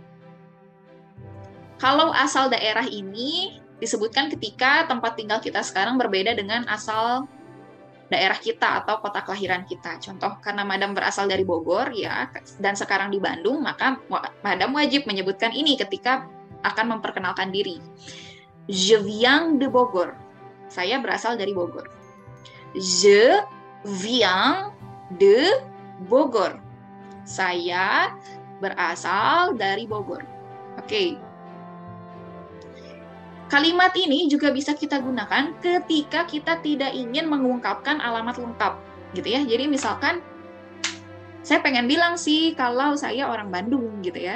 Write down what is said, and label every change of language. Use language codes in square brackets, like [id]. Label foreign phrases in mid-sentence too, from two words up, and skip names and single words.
[id] Kalau asal daerah ini disebutkan ketika tempat tinggal kita sekarang berbeda dengan asal daerah kita atau kota kelahiran kita. Contoh, karena Madam berasal dari Bogor ya, dan sekarang di Bandung, maka Madam wajib menyebutkan ini ketika akan memperkenalkan diri. [fr] Je viens de Bogor. [id] Saya berasal dari Bogor. [fr] Je viens de Bogor. [id] Saya berasal dari Bogor. Oke. Kalimat ini juga bisa kita gunakan ketika kita tidak ingin mengungkapkan alamat lengkap, gitu ya. Jadi misalkan, saya pengen bilang sih kalau saya orang Bandung, gitu ya.